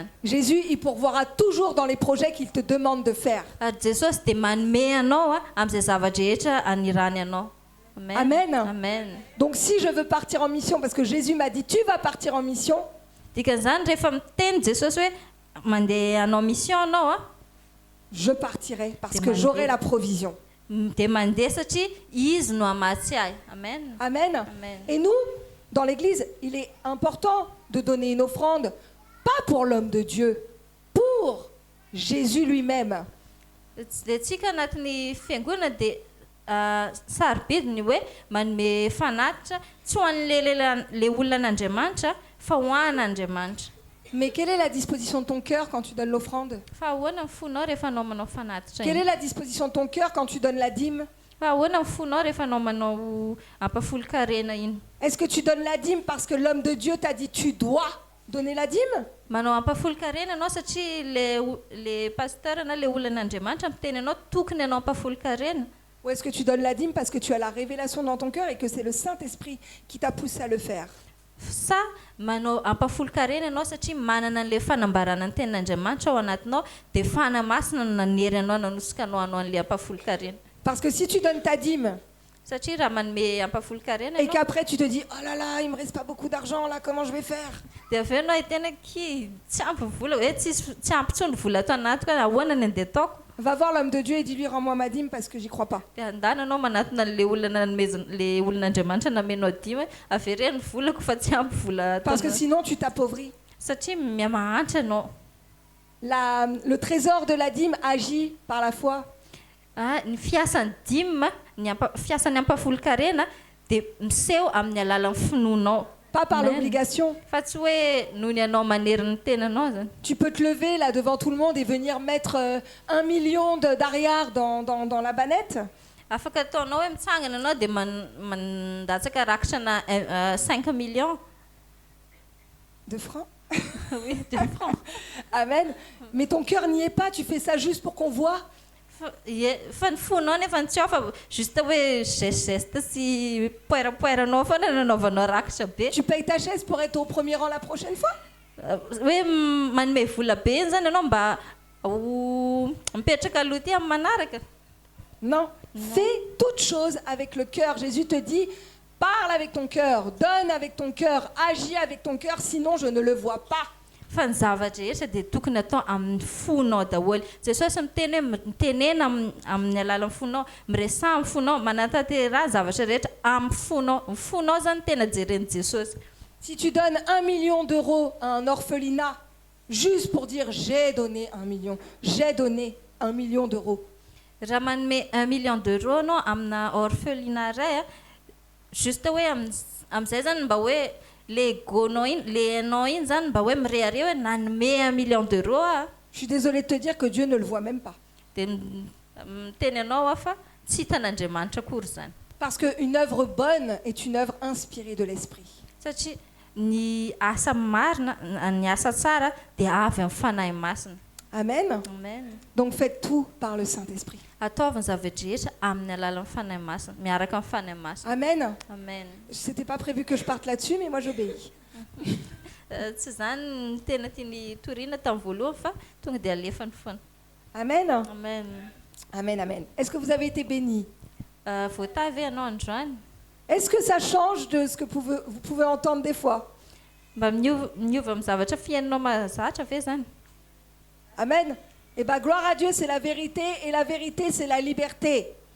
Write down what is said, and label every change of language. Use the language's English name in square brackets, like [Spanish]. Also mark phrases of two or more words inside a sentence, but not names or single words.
[French] Jésus, il pourvoira toujours dans les projets qu'il te demande de faire. [Malagasy] Ary Jesosy dia manome anao amin'izay zavatra rehetra anirany anao. Amen. Amen. [French] Donc si je veux partir en mission, parce que Jésus m'a dit, tu vas partir en mission, [Malagasy] Dikan'izany rehefa miteny Jesosy hoe mandeha hanao mission anao [French] je partirai parce C'est que magnifique. j'aurai la provision. [Malagasy] dia mandeha satria izy no hamatsy ahy. Amen. Amen. Amen. [French] Et nous, dans l'église, il est important de donner une offrande, pas pour l'homme de Dieu, pour Jésus lui-même. [Malagasy] Dia antsika anatin'ny fiangonana dia sarobidy ny hoe manome fanatitra tsy ho an'le olonan'Andriamanitra fa ho an'Andriamanitra. [French] Mais quelle est la disposition de ton cœur quand tu donnes l'offrande? [Malagasy] Fa ahoana ny fonao rehefa anao manao fanatitra [French] Quelle [Malagasy] iny? [French] est la disposition de ton cœur quand tu donnes la dîme? [Malagasy] Fa ahoana ny fonao rehefa anao manao ampafolo-karena iny? [French] Est-ce que tu donnes la dîme parce que l'homme de Dieu t'a dit tu dois donner la dîme? [Malagasy] Manao ampafolo-karena anao satria [French] le pasteur [Malagasy] na le olonan'Andriamanitra miteny anao tokony anao ampafolo-karena? [French] Ou est-ce que tu donnes la dîme parce que tu as la révélation dans ton cœur et que c'est le Saint-Esprit qui t'a poussé à le faire? [Malagasy] Sa manao ampafolo-karena anao satria manana an'le fanambarana ny tenin'Andriamanitra ao anatinao dia fanahy masina no nanery anao nanosika anao hanao an'le ampafolo-karena. [French] Parce que si tu donnes ta dîme [Malagasy] Satria raha manome ampafolo-karena [French] et [Malagasy] ianao [French] qu'après tu te dis oh là là, il me reste pas beaucoup d'argent là, comment je vais faire? [Malagasy] dia avy eo anao hitena ki tsy ampy vola hoe tsy ampy tsony vola ato anatiko ahoana ny andeha ataoko. [French] Va voir l'homme de Dieu et dis-lui rends-moi ma dîme parce que j'y crois pas. [Malagasy] Dia andana anao manatona le olonan'Andriamanitra namenao dimy hoe avereny ny volako fa tsy ampy vola [French] Parce que [Malagasy] ataonao. [French] sinon tu t'appauvris. [Malagasy] Satria miamahantra anao. [French] Le trésor de la dîme agit par la foi. [Malagasy] Ny fiasan'ny dimy fiasan'ny ampafolo-karena dia miseho amin'ny alalan'ny finoanao. [French] Pas par Amen. l'obligation. [Malagasy] Fa tsy hoe noho ny anao manery ny tenanao zany. [French] Tu peux te lever là devant tout le monde et venir mettre 1 million d'ariards dans la bannette. [Malagasy] Afaka ataonao hoe mitsangana anao dia mandatsaka rakitra na 5 millions. [French] De francs. Oui, 2 francs. Amen. Mais ton cœur n'y est pas, tu fais ça juste pour qu'on voit. [Malagasy] Fa ny fonao nefa tsy ao fa juste hoe geste sy poerapoeranao foana nanaovanao rakitra be. [French] Tu payes ta chaise pour être au premier rang la prochaine fois. [Malagasy] Hoe manome vola be iny zany ianao mba ho mipetraka aloha ty amin'ny manaraka. [French] Non. Fais toutes choses avec le cœur. Jésus te dit, parle avec ton cœur, donne avec ton cœur, agis avec ton cœur, sinon je ne le vois pas. [Malagasy] Fa ny zavatra rehetra dia tokony atao amin'ny fonao daholo. Jesosy miteny hoe mitenena amin'ny alalan'ny fonao, miresaha amin'ny fonao, manatanteraha zavatra rehetra amin'ny fonao. Ny fonao zany tena jeren'i Jesosy. [French] Si tu donnes 1 million d'euros à un orphelinat, juste pour dire j'ai donné 1 million, j'ai donné 1 million d'euros. [Malagasy] Raha manome [French] 1 million d'euros [Malagasy] anao amina orphelinat ray juste hoe amin'izay zany mba hoe le gonao iny le anao iny zany mba hoe mirehare hoe nanome [French] 1 million d'euros Je suis désolée de te dire que Dieu ne le voit même pas. [Malagasy] dia miteny anao fa tsy hitan'Andriamanitra akory zany. [French] Parce qu'une œuvre bonne est une œuvre inspirée de l'esprit. [Malagasy] Satria ny asa marina ny asa tsara dia avy amin'ny fanahy masina. Amen. Amen. [French] Donc faites tout par le Saint-Esprit. [Malagasy] Ataovy ny zavatra rehetra amin'ny alalan'ny fanahy masina, miaraka amin'ny fanahy masina. Amen. Amen. [French] C'était pas prévu que je parte là-dessus, mais moi j'obéis. [Malagasy] Tsy zany ny tena tiany toriana tamin'ny voalohany fa tonga dia alefany foana. Amen. Amen. Amen, amen. [French] Est-ce que vous avez été bénis? [Malagasy] Voatavy ianao androany? [French] Est-ce que ça change de ce que vous pouvez entendre des fois? [Malagasy] mba miova amin'ny zavatra fiainanao mahazatra ve zany? Amen. [French] Eh bien, gloire à Dieu, c'est la vérité, et la vérité, c'est la liberté.